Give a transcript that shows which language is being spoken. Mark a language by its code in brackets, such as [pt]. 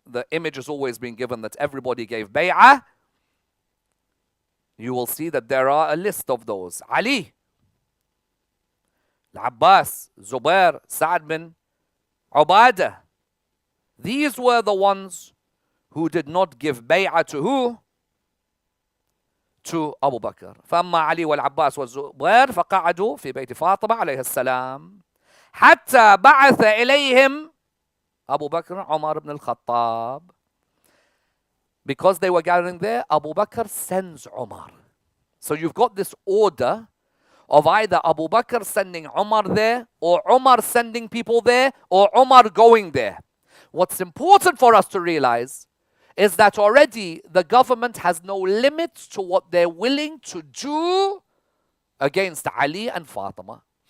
[en] The image has always been given that everybody gave bay'ah. You will see that there are a list of those. Ali, Al-Abbas, Zubair, Sa'ad bin Ubadah. These were the ones who did not give bay'ah to who? To Abu Bakr. [ar] فأما علي والعباس والزبير فقعدوا في بيت فاطمة عليه السلام حتى بعث إليهم Abu Bakr, Umar ibn al-Khattab. [en] Because they were gathering there, Abu Bakr sends Umar. So you've got this order of either Abu Bakr sending Umar there, or Umar sending people there, or Umar going there. What's important for us to realize is that already the government has no limits to what they're willing to do against Ali and Fatima.